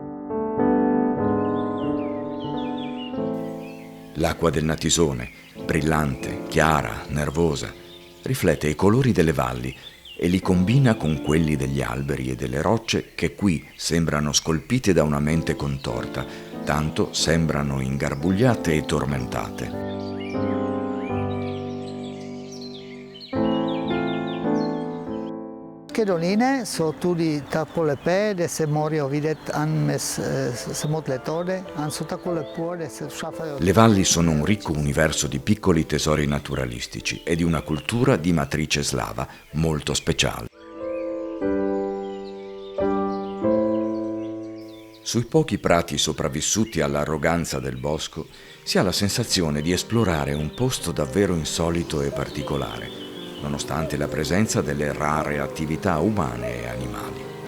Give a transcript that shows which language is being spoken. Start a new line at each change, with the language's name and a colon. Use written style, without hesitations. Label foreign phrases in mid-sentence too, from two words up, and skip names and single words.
Italian: L'acqua del Natisone, brillante, chiara, nervosa, riflette i colori delle valli e li combina con quelli degli alberi e delle rocce che qui sembrano scolpite da una mente contorta, tanto sembrano ingarbugliate e tormentate.
Slovenian: Doline so tudi tako lepe, da se morajo videti samo tletode, so tako lepo, da se šafajo.
Italian: Le valli sono un ricco universo di piccoli tesori naturalistici e di una cultura di matrice slava molto speciale. Sui pochi prati sopravvissuti all'arroganza del bosco si ha la sensazione di esplorare un posto davvero insolito e particolare, nonostante la presenza delle rare attività umane e animali.